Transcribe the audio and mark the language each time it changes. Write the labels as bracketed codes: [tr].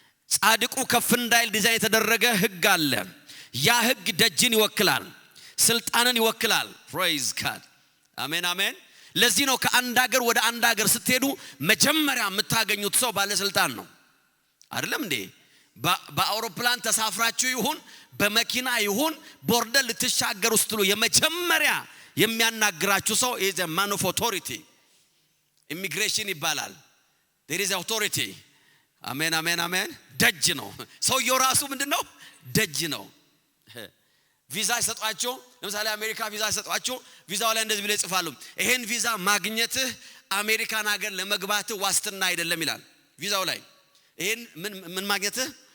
[am] ጻድቁ ከፍ እንዳይል ዲዛይን የተደረገ ህግ አለ። ያ ህግ ደጅን ይወክላል፣ ስልጣንን ይወክላል። [en] praise God [am] አሜን አሜን። ለዚህ ነው ከአንድ ሀገር ወደ አንድ ሀገር ስትሄዱ መጀመሪያ የምታገኙት ሰው ባለስልጣን ነው አይደለም እንዴ? በአውሮፕላን ተሳፍራችሁ ይሁን በመኪና ይሁን ቦርደር ልትሻገሩ ስትሉ የመጀመሪያ የሚያናግራችሁ ሰው [en] is a man of authority. Immigration ይባላል። there is authority. [am] አሜን አሜን አሜን። ደጅ ነው ሰውየው ራሱ ምንድነው? ደጅ ነው። ቪዛ ይሰጣቸው። ለምሳሌ አሜሪካ ቪዛ ይሰጣቸው። ቪዛው ላይ እንደዚህ ብለው ይጽፋሉ፣ ይሄን ቪዛ ማግኘትህ አሜሪካን ሀገር ለመግባትህ ዋስትና አይደለም ይላል ቪዛው ላይ። ይሄን ምን ማግኘትህ?